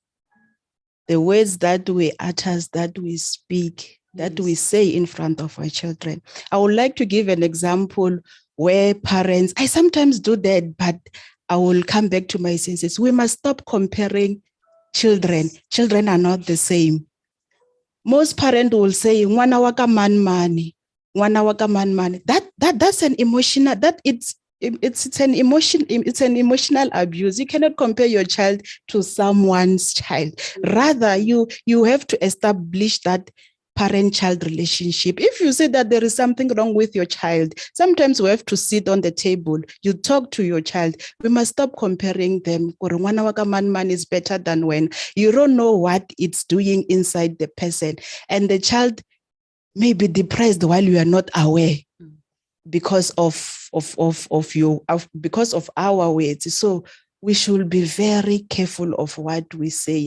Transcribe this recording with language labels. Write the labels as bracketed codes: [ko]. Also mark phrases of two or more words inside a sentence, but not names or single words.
[en] The words that we utter, that we speak, that we say in front of our children. I would like to give an example where parents, I sometimes do that, but I will come back to my senses. We must stop comparing children. Children are not the same. Most parents will say, [nso] "Ngwana wa ka man mane, ngwana wa ka man mane." [en] That's an emotional. It's an emotional abuse. You cannot compare your child to someone's child. Rather, you have to establish that parent-child relationship. If you say that there is something wrong with your child, sometimes we have to sit on the table. You talk to your child. We must stop comparing them. [nso] Ngwana wa ka man mane [en] is better than when you don't know what it's doing inside the person, and the child may be depressed while you are not aware because of our words. So we should be very careful of what we say.